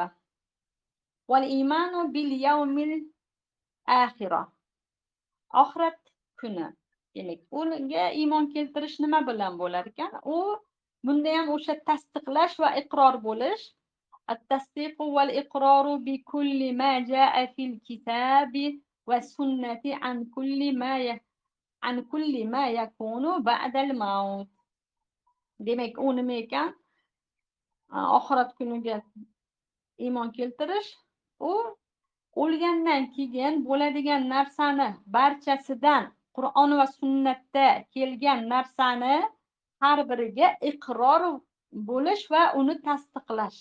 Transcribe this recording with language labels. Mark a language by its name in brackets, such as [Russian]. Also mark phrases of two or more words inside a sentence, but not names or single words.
[Arabic] والإيمان باليوم الآخر. [Uzbek] Oxirat kuni. Demak, unga iymon keltirish nima bilan bo'lar ekan? U bunda ham o'sha tasdiqlash va iqror bo'lish. [Arabic] التصديق والإقرار بكل ما جاء في الكتاب والسنة عن كل ما يكون بعد الموت. [Uzbek] Demak, u nima ekan? Oxirat kuniga iymon keltirish, u o'lgandan keyin bo'ladigan narsani barchasidan Qur'on va sunnatda kelgan narsani har biriga iqror bo'lish va uni tasdiqlash.